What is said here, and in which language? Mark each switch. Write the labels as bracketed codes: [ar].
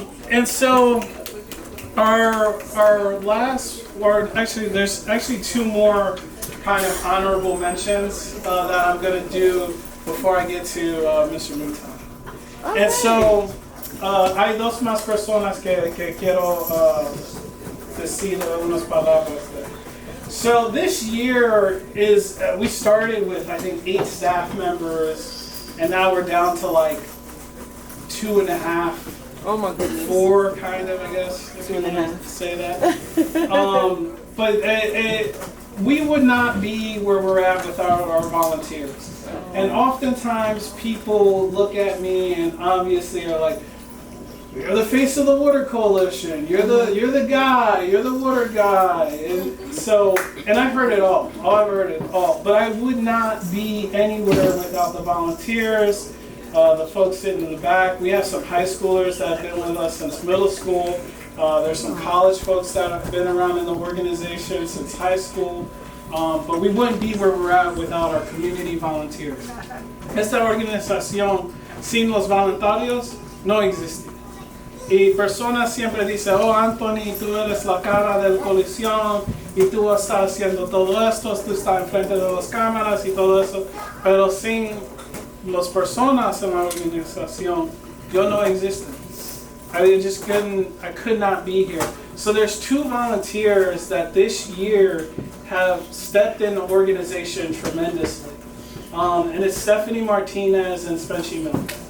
[en] And so our last, or actually there's actually two more kind of honorable mentions that I'm going to do before I get to Mr. Mutan. And so [es] hay dos más personas que quiero decir unas palabras. [en] So this year is, we started with I think 8 staff members, and now we're down to like 2.5. Oh my goodness. 4 kind of, I guess, if you want to say that. But we would not be where we're at without our volunteers. And oftentimes people look at me and obviously are like, "You're the face of the Water Coalition. You're the guy. You're the water guy." And so, and I've heard it all. I've heard it all. But I would not be anywhere without the volunteers. The folks sitting in the back. We have some high schoolers that have been with us since middle school. There's some college folks that have been around in the organization since high school. But we wouldn't be where we're at without our community volunteers. [es] Esta organización sin los voluntarios no existe. Y personas siempre dicen, "Oh, Anthony, tú eres la cara de la coalición y tú estás haciendo todo esto, tú estás enfrente de las cámaras y todo eso." Pero sin las personas en la organización, yo no existo. [en] I could not be here. So there's 2 volunteers that this year have stepped in the organization tremendously. And it's Stephanie Martinez and Spencer Miller.